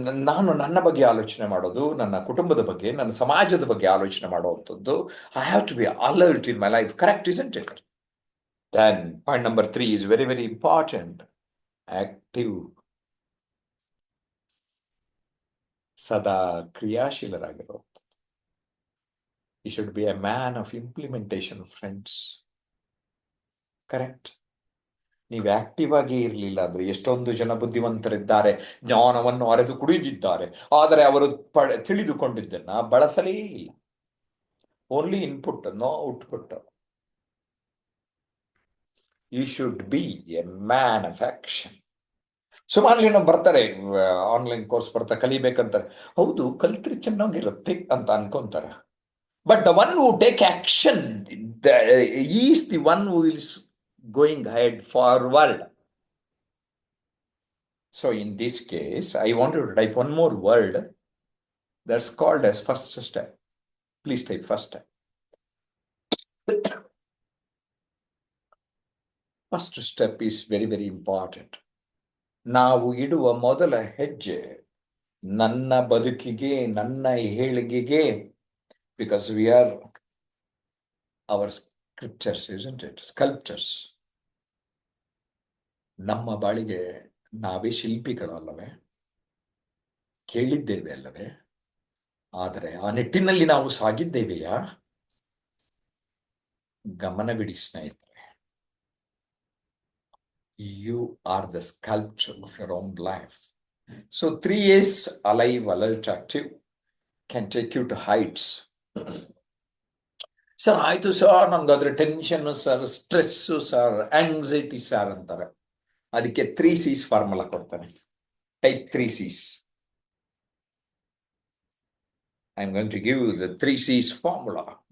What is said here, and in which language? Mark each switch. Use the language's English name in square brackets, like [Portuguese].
[Kannada] ನಾನು ನನ್ನ ಬಗ್ಗೆ ಆಲೋಚನೆ ಮಾಡೋದು, ನನ್ನ ಕುಟುಂಬದ ಬಗ್ಗೆ, ನನ್ನ ಸಮಾಜದ ಬಗ್ಗೆ ಆಲೋಚನೆ ಮಾಡುವಂಥದ್ದು. [English] I have to be alert in my life. Correct, isn't it? Then point number 3 is very, very important. Active. [Kannada] ಸದಾ ಕ್ರಿಯಾಶೀಲರಾಗಿರೋ. [English] You should be a man of implementation, friends. Correct. [Kannada] ನೀವು ಆಕ್ಟಿವ್ ಆಗಿ ಇರಲಿಲ್ಲ ಅಂದ್ರೆ, ಎಷ್ಟೊಂದು ಜನ ಬುದ್ಧಿವಂತರಿದ್ದಾರೆ, ಜ್ಞಾನವನ್ನು ಅರೆದು ಕುಡಿದಿದ್ದಾರೆ, ಆದರೆ ಅವರು ತಿಳಿದುಕೊಂಡಿದ್ದನ್ನ ಬಳಸಲೇ ಇಲ್ಲ. [English] Only input, no output. You should be a man of action. [Kannada] ಸುಮಾರು ಜನ ಬರ್ತಾರೆ, ಆನ್ಲೈನ್ ಕೋರ್ಸ್ ಬರ್ತಾರೆ, ಕಲಿಬೇಕಂತಾರೆ. ಹೌದು, ಕಲ್ತ್ರೆ ಚೆನ್ನಾಗಿರುತ್ತೆ ಅಂತ ಅನ್ಕೊಂತಾರೆ. [English] But the one who take action is the one who is going ahead forward. So in this case, I want to type one more word that's called as first step. Please type first step. First step is very, very important. [Kannada] ನಾವು ಇಡುವ ಮೊದಲ ಹೆಜ್ಜೆ ನನ್ನ ಬದುಕಿಗೆ, ನನ್ನ ಏಳಿಗೆಗೆ, [English] because we are our scriptures, isn't it? Sculptors. [Kannada] ನಮ್ಮ ಬಾಳಿಗೆ ನಾವೇ ಶಿಲ್ಪಿಗಳಲ್ಲವೇ? ಕೇಳಿದ್ದೇವೆ ಅಲ್ಲವೇ? ಆದರೆ ಆ ನಿಟ್ಟಿನಲ್ಲಿ ನಾವು ಸಾಗಿದ್ದೇವೆಯಾ? ಗಮನವಿಡಿ ಸ್ನೇಹಿತರೆ. [English] You are the sculptor of your own life. So 3 A's, alive, alert, active, can take you to heights. [Kannada] Sir ಆಯ್ತು sir, ನಮ್ಗಾದ್ರೆ tension sir, stress sir, anxiety sir ಅಂತಾರೆ. ಅದಕ್ಕೆ 3 C's ಫಾರ್ಮುಲಾ ಕೊಡ್ತಾನೆ. [English] Type 3 C's. I'm going to give you the 3 C's formula.